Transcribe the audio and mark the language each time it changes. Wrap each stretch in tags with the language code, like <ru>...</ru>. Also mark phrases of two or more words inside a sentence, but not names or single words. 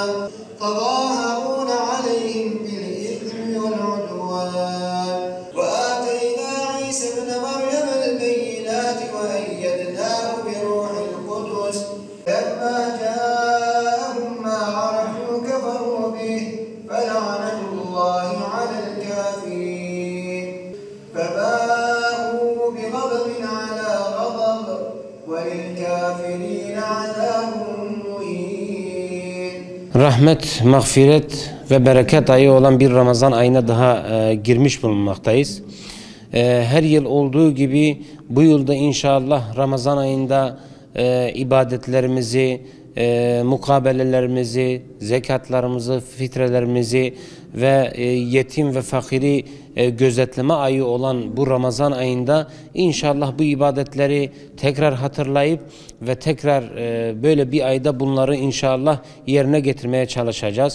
<ar>تظاهرون عليهم بالإثم والعدوان وآتينا عيسى ابن مريم البينات وأيدناه بروح القدس لما جاءهم ما عرفوا كفروا به فلعنة الله على الكافرين فباءوا بغضب على غضب وللكافرين عذاب مهين.</ar> <tr>Rahmet, mağfiret ve bereket ayı olan bir Ramazan ayına daha girmiş bulunmaktayız. Her yıl olduğu gibi bu yılda inşallah Ramazan ayında ibadetlerimizi, mukabelelerimizi, zekatlarımızı, fitrelerimizi ve yetim ve fakiri gözetleme ayı olan bu Ramazan ayında inşallah bu ibadetleri tekrar hatırlayıp ve tekrar böyle bir ayda bunları inşallah yerine getirmeye çalışacağız.</tr>